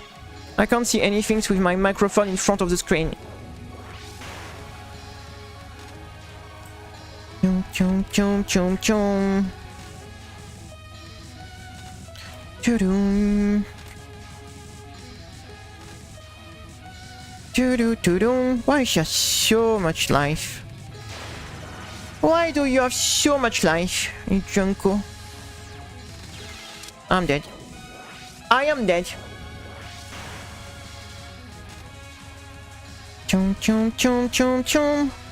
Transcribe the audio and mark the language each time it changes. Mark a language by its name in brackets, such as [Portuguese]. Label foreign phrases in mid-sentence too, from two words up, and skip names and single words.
[English] I can't see anything with my microphone in front of the screen. Chum chum chum chum chum. Choo-doom. Choo-doo-doo-doom. Why is she has so much life? Why do you have so much life, Junko? I'm dead. I am dead. Chum chum chum chum chum.